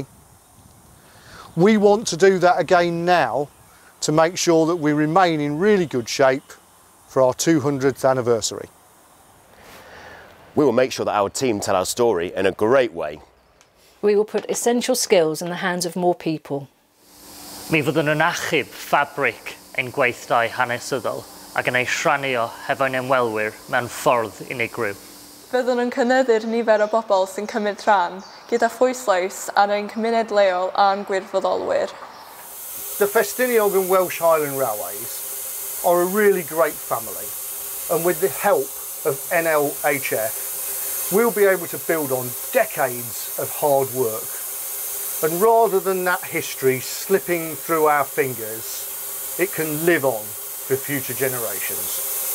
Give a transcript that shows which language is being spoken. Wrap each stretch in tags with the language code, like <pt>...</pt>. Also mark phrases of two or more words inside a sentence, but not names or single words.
<en>We want to do that again now to make sure that we remain in really good shape for our 200th anniversary. We will make sure that our team tell our story in a great way. We will put essential skills in the hands of more people.</en> <cy>Mi fyddwn yn achub ffabric ein gweithdai hanesyddol ac yn ei rhannu hefo'n ymwelwyr mewn ffordd unigryw. Byddwn yn cynyddu'r nifer o bobl sy'n cymryd rhan gyda phwyslais ar ein cymuned leol a'n gwirfoddolwyr.</cy> <en>The Festiniog and Welsh Highland Railways are a really great family, and with the help of NLHF we'll be able to build on decades of hard work, and rather than that history slipping through our fingers, it can live on for future generations.</en>